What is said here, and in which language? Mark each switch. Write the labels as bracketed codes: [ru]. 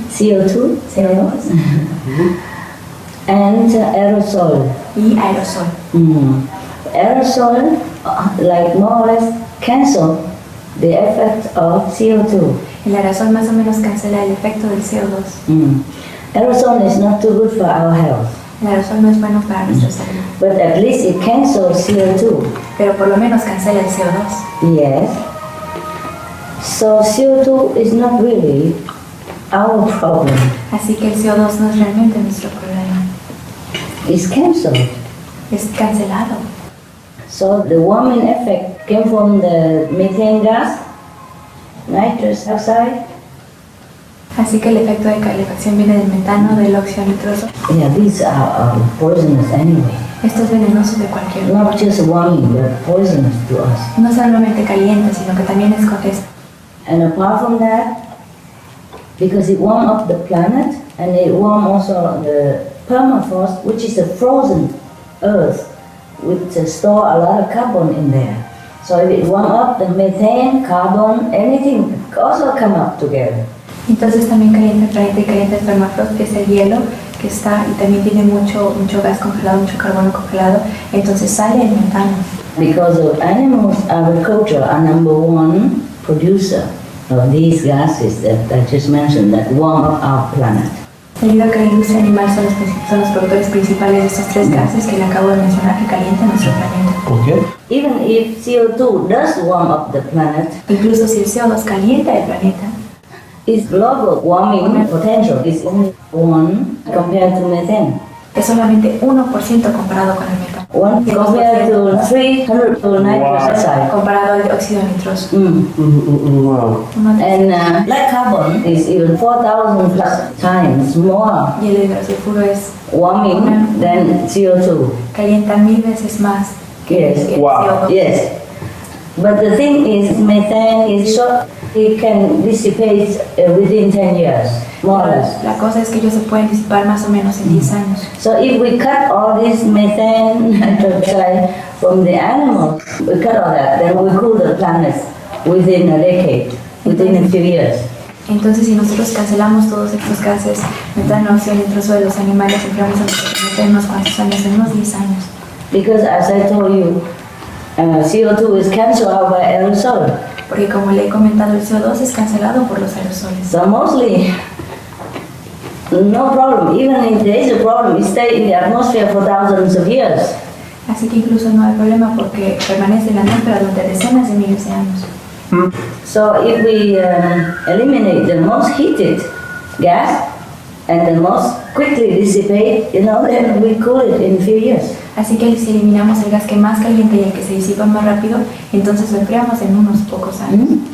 [en] CO2, and aerosol. [es] y aerosol. [en] Aerosol, like more or less, cancel the effect of CO2. [es] El aerosol más o menos cancela el efecto del CO2. [en] Aerosol is not too good for our health, [es] El aerosol no es bueno para nuestra salud, [en] but at least it cancels CO2. [es] pero por lo menos cancela el CO2. [en] Yes. So CO2 is not really our problem. [es] Así que el CO2 no es realmente nuestro problema. [en] It's cancelled. [es] Es cancelado. [en] So the warming effect came from the methane gas, nitrous oxide. [es] Así que el efecto de calefacción viene del metano, del óxido nitroso. [en] Yeah, these are poisonous anyway. [es] Esto es venenoso de cualquier forma. [en] Not just warming, but poisonous to us. [es] No solamente caliente, sino que también es [en] And apart from that, because it warmed up the planet and it warmed also the permafrost, which is a frozen earth, which store a lot of carbon in there. So if it warm up, the methane, carbon, anything also come up together. [es] Entonces también calienta el planeta y calienta el permafrost, que es el hielo que está y también tiene mucho gas congelado, mucho carbono congelado, entonces sale el metano. [en] Because of animals, agriculture are number one producer of these gases that I just mentioned that warm up our planet. [es] Debido a que la industria animal son los productores principales de estos tres gases que le acabo de mencionar que calientan nuestro planeta. [en] Okay. Even if CO2 does warm up the planet, [es] Incluso si el CO2 calienta el planeta, [en] its global warming potential is only 1 compared to methane. [es] es solamente 1% comparado con el metano. [en] 1 compared to 300 to nitrous oxide. [es] Comparado al dióxido nitroso. [en] Wow. And black carbon is even 4,000 plus times more [es] Y el hidrosulfuro es [en] warming than CO2. [es] calienta 1000 veces más que [en] Yes. [es] el [en] Wow. [es] CO2. [en] Yes. But the thing is, methane is short. It can dissipate within 10 years, more or less. [es] La cosa es que ellos se pueden disipar más o menos en 10 años. [en] So if we cut all this methane dioxide from the animals, we cut all that, then we cool the planet within a decade, within a few years. [es] Entonces, si nosotros cancelamos todos estos gases, metano, óxido nitroso de los animales, enfriamos a nuestro planeta en unos cuantos años, en unos 10 años. [en] Because as I told you, CO2 is cancelled out by aerosol. [es] Porque como le he comentado, el CO2 es cancelado por los aerosoles. [en] So mostly, no problem. Even if there is a problem, it stays in the atmosphere for thousands of years. [es] Así que incluso no hay problema porque permanece en la atmósfera durante decenas de miles de años. [en] So if we eliminate the most heated gas and the most quickly dissipate, then we cool it in a few years. [es] Así que si eliminamos el gas que más calienta y el que se disipa más rápido, entonces lo enfriamos en unos pocos años.